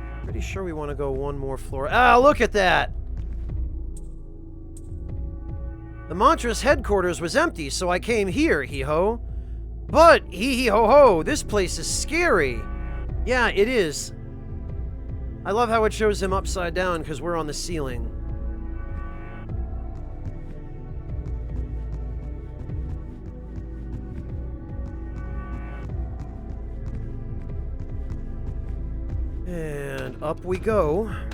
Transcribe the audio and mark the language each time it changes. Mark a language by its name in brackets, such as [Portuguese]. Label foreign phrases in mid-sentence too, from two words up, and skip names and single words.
[English] Pretty sure we want to go one more floor. Ah, look at that! The Mantra's headquarters was empty, so I came here, hee-ho. But, hee-hee-ho-ho, this place is scary. Yeah, it is. I love how it shows him upside down because we're on the ceiling. And up we go.